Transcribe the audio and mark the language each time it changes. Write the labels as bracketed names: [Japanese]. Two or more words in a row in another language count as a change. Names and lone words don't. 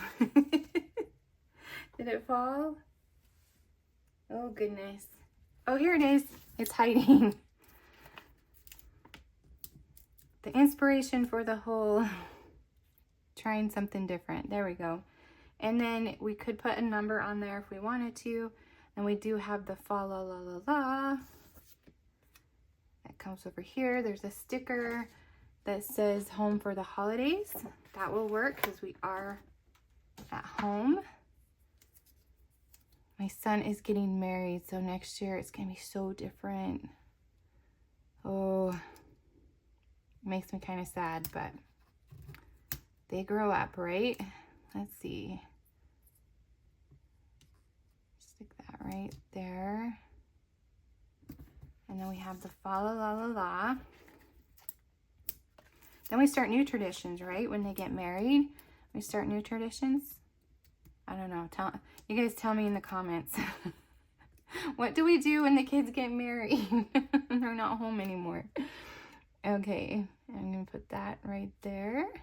[English] Did it fall? Oh goodness. Oh, here it is. It's hiding. The inspiration for the whole trying something different. There we go. And then we could put a number on there if we wanted to. And we do have the fa la la la la. That comes over here. There's a sticker that says home for the holidays. That will work because we are at home. My son is getting married, so next year it's gonna be so different. Oh, it makes me kind of sad, but they grow up, right? Let's see. Stick that right there. And then we have the fa la la la la. Then we start new traditions, right? When they get married, we start new traditions. I don't know. You guys tell me in the comments. What do we do when the kids get married? They're not home anymore. Okay, I'm going to put that right there.